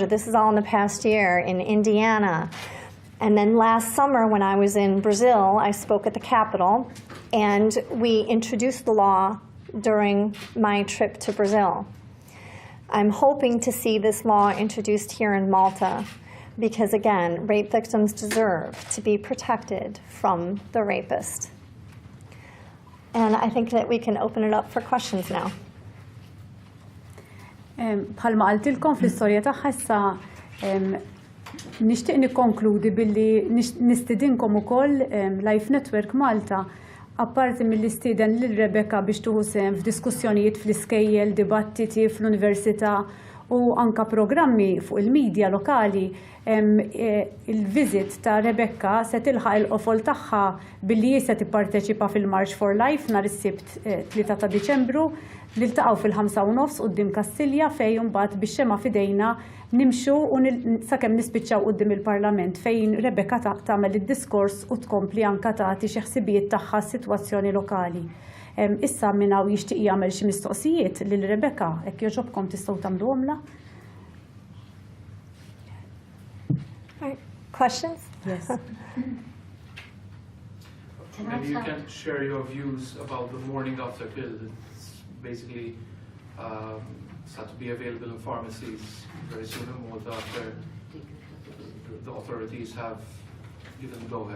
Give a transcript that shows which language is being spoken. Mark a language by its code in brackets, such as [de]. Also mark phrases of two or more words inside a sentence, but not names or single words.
[en] This is all in the past year, in Indiana. And then last summer, when I was in Brazil, I spoke at the Capitol, and we introduced the law during my trip to Brazil. I'm hoping to see this law introduced here in Malta, because again, rape victims deserve to be protected from the rapist. And I think that we can open it up for questions now. [mt] Bħalma qaltilkom fl-istorja tagħha issa nixtieq nikkonkludi billi nistidinkom ukoll Life Network Malta apparti mill-istiden lil Rebecca biex tuħu sehem f'diskussjonijiet fl-iskejjel, dibattiti fl-università u anka programmi fuq il-medja lokali. Il-viżit ta' Rebecca se tilħaq il-qofol tagħha billi se tipparteċipa fil-March for Life nhar is-Sibt 3 ta' Diċembru li ltaqgħu fil-5:30 quddiem Kastilja fejn imbagħad bix-xema f'idejna nimxu u sakemm nispiċċaw quddiem il-Parlament fejn Rebecca tagħmel id-diskors u tkompli anke tagħti xi ħsibijiet tagħha s-sitwazzjoni lokali. Issa min hawn jixtieq jagħmel xi mistoqsijiet lil Rebecca, hekk jogħġobkom tistgħu tagħmluhomla. [en] Questions? Yes. Maybe you can share your views about the morning after pill. It's basically start to be available in pharmacies very soon in Malta after the authorities have given the go-ahead.